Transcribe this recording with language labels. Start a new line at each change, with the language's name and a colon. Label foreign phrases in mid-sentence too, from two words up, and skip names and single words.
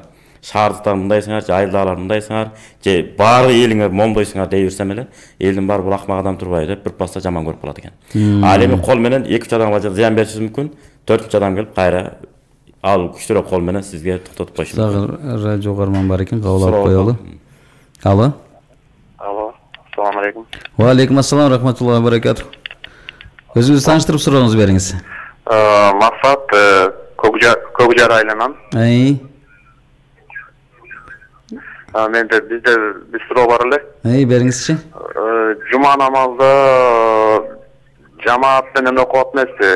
Kyrgyz: Шаардыктар мындайсыңар, же айылдагылар мындайсыңар, же баары элиңер момдойсуңар дей берсем эле, элдин баары бул акмак адам турбайбы деп бир паста жаман көрүп калат экен. Ал эми кол менен 2-3 адамга зыян бериши мүмкүн, 4-үчү адам келип кайра ал күчтөрөк кол менен сизге токтотуп койушу мүмкүн. Дагы радио угарман бар экен, кабыл алып коелу. Алло. Алло,
Arabic: السلام عليكم. وعليكم السلام ورحمة الله وبركاته.
Kyrgyz: Өзүңүздү тааныштырып сурооңуз бериңиз. Максат Көкжар айылынан. Менде бизде бир суроо бар эле. Бериңизчи. Жума намазды жамаат менен окуп атмайсызбы?